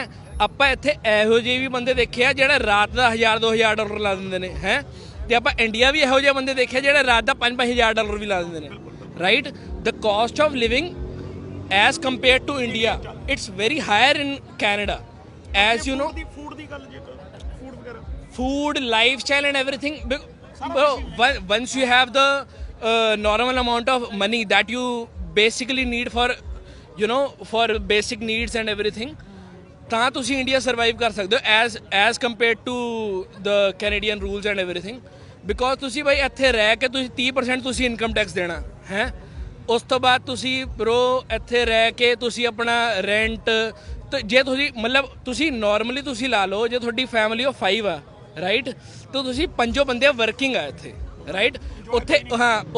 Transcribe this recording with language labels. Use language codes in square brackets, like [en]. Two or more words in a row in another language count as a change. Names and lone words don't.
[pa] ਆਪਾਂ ਇੱਥੇ ਇਹੋ ਜਿਹੇ ਵੀ ਬੰਦੇ ਦੇਖੇ ਆ ਜਿਹੜੇ ਰਾਤ ਦਾ $1000-$2000 ਲਾ ਦਿੰਦੇ ਨੇ, ਹੈ। ਤੇ ਆਪਾਂ ਇੰਡੀਆ ਵੀ ਇਹੋ ਜਿਹੇ ਬੰਦੇ ਦੇਖੇ ਜਿਹੜੇ ਰਾਤ ਦਾ $5,000 ਵੀ ਲਾ ਦਿੰਦੇ ਨੇ, ਰਾਈਟ। [en] The cost of living as compared to India it's very higher in Canada, as you know, food, lifestyle and everything, bro. Once you have the normal amount of money that you basically need for, you know, for basic needs and everything, [pa] ਤਾਂ ਤੁਸੀਂ ਇੰਡੀਆ ਸਰਵਾਈਵ ਕਰ ਸਕਦੇ ਹੋ [en] as compared to the Canadian rules and everything, because [pa] ਤੁਸੀਂ ਬਾਈ ਇੱਥੇ ਰਹਿ ਕੇ ਤੁਸੀਂ 30% ਤੁਸੀਂ ਇਨਕਮ ਟੈਕਸ ਦੇਣਾ, ਹੈ। ਉਸ ਤੋਂ ਬਾਅਦ ਤੁਸੀਂ ਬਰੋ ਇੱਥੇ ਰਹਿ ਕੇ ਤੁਸੀਂ ਆਪਣਾ ਰੈਂਟ, ਤੇ ਜੇ ਤੁਸੀਂ ਮਤਲਬ ਤੁਸੀਂ ਨਾਰਮਲੀ ਤੁਸੀਂ ਲਾ ਲਓ, ਜੇ ਤੁਹਾਡੀ ਫੈਮਿਲੀ ਉਹ 5 ਆ, ਰਾਈਟ, ਤਾਂ ਤੁਸੀਂ 5 ਬੰਦੇ ਵਰਕਿੰਗ ਆ ਇੱਥੇ, ਰਾਈਟ।